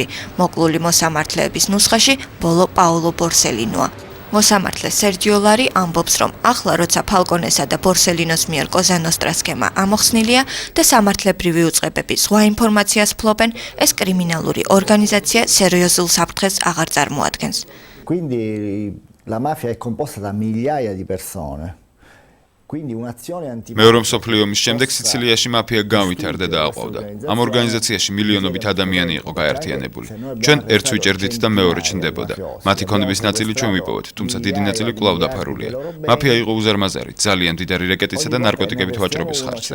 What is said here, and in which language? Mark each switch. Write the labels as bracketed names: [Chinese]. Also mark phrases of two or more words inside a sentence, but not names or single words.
[Georgian] მოკლული მოსამართლეების ნუსხაში ბოლო პაოლო ბორსელინოა. მოსამართლე სერჯიო ლარი ამბობს, რომ ახლა როცა ფალკონესა და ბორსელინოს მიერ კოზანოსტრას სქემა ამოხსნილია და სამართლებრივი უწყებები სხვა ინფორმაციას ფლობენ, ეს კრიმინალური ორგანიზაცია სერიოზულ საფრთხეს აღარ წარმოადგენს. [Italian] Quindi la mafia è composta da migliaia di persone. [Georgian] მეორე მსოფლიო ომის შემდეგ სიცილიაში მაფია გავითარდა და აყვავდა. ამ ორგანიზაციაში მილიონობით ადამიანი იყო გაერთიანებული. ჩვენ ერთს ვიჭერდით და მეორე ჩნდებოდა. მათი ქონების ნაწილი ჩვენ ვიპოვეთ, თუმცა დიდი ნაწილი კვლავ დაფარულია. მაფია იყო უზარმაზარი, ძალიან მდიდარი რეკეტისა და ნარკოტიკებით ვაჭრობის ხარჯზე.